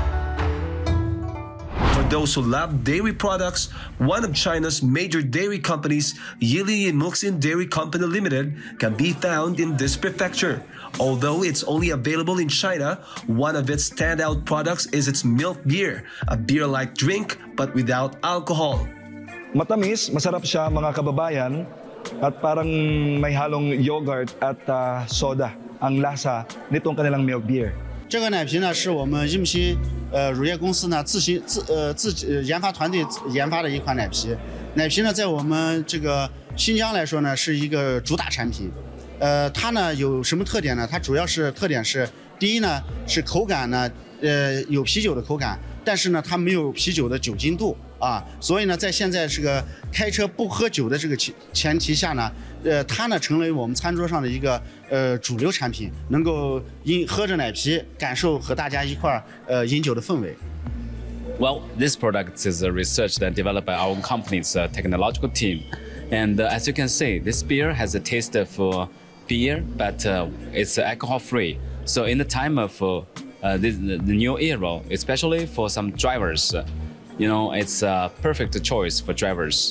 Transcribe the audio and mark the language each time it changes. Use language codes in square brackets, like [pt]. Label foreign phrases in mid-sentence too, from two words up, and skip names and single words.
[en] For those who love dairy products, one of China's major dairy companies, Yili Muxin Dairy Company Limited, can be found in this prefecture. Although it's only available in China, one of its standout products is its milk beer, a beer-like drink but without alcohol. [tl] Matamis, masarap siya mga kababayan, at parang may halong yogurt at soda ang lasa nitong kanilang [en] milk beer. [zh] 这个奶皮呢，是我们印溪乳业公司呢自研发团队研发的一款奶皮。奶皮呢，在我们这个新疆来说呢，是一个主打产品。它呢有什么特点呢？它主要是特点是，第一呢是口感呢，有啤酒的口感，但是呢它没有啤酒的酒精度啊，所以呢在现在这个开车不喝酒的这个前提下呢，它呢成为我们餐桌上的一个主流产品，能够喝着奶皮感受和大家一块饮酒的氛围。 [en] Well, this product is researched and developed by our company's technological team, and as you can see, this beer has a taste of beer, but it's alcohol-free. So in the time of the new era, especially for some drivers, you know, it's a perfect choice for drivers.